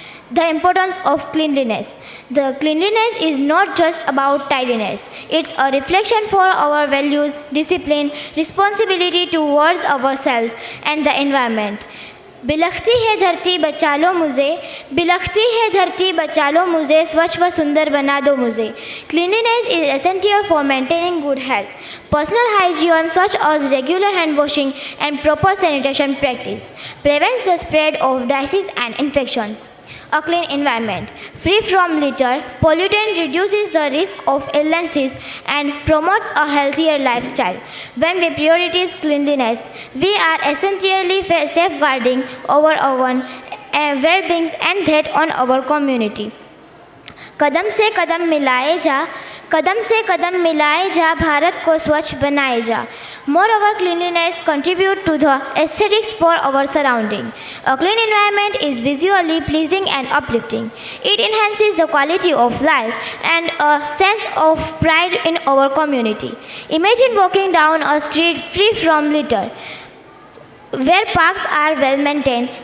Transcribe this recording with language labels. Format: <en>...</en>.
<en>The importance of cleanliness. The cleanliness is not just about tidiness. It's a reflection for our values, discipline, responsibility towards ourselves and the environment.</en> <hi>बिलखती है धरती बचा लो मुझे, बिलखती है धरती बचा लो मुझे, स्वच्छ व सुंदर बना दो मुझे.</hi> <en>Cleanliness is essential for maintaining good health. Personal hygiene such as regular hand washing and proper sanitation practice prevents the spread of diseases and infections. A clean environment, free from litter, pollutant reduces the risk of illnesses and promotes a healthier lifestyle. When we prioritize cleanliness, we are essentially safeguarding our own well-being and that on our community.</en> <hi>कदम से कदम मिलाए जा, कदम से कदम मिलाए जा, भारत को स्वच्छ बनाए जा.</hi> <en>Moreover, cleanliness contributes to the aesthetics for our surrounding. A clean environment is visually pleasing and uplifting. It enhances the quality of life and a sense of pride in our community. Imagine walking down a street free from litter, where parks are well maintained</en>